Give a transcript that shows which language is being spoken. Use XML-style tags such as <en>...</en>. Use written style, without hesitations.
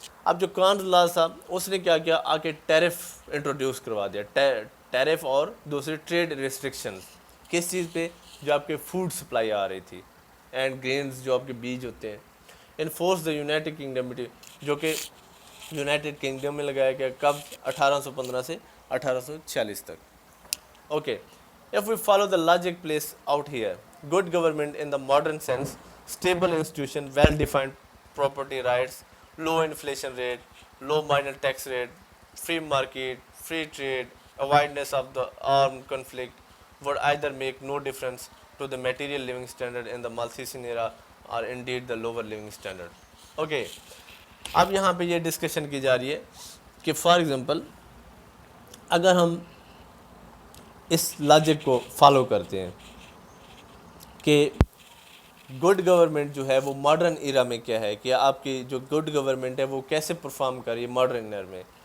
<ur>اب جو کان لا تھا اس نے کیا کیا، آ کے ٹیرف انٹروڈیوس کروا دیا، ٹیرف اور دوسری ٹریڈ ریسٹرکشنز کس چیز پہ، جو آپ کے فوڈ سپلائی آ رہی تھی اینڈ گرینز جو آپ کے بیج ہوتے ہیں.</ur> <en>انفورس the United Kingdom,</en> <ur>جو کہ یونائٹڈ کنگڈم میں لگایا گیا کب، 1815 سے 1846 تک.</ur> <en>Okay, if we follow the logic placed out here, good government in the modern sense, stable institution, well-defined property rights, low inflation rate, low minor tax rate, free market, free trade, avoidance of the armed conflict would either make no difference to the material living standard in the Malthusian era or indeed the lower living standard.</en> <ur>Okay, اب یہاں پہ یہ discussion کی جا رہی ہے کہ for example اگر ہم اس لاجک کو فالو کرتے ہیں کہ گڈ گورنمنٹ جو ہے وہ ماڈرن ایرا میں کیا ہے، کہ آپ کی جو گڈ گورنمنٹ ہے وہ کیسے پرفارم کر رہی ہے ماڈرن ایرا میں.</ur>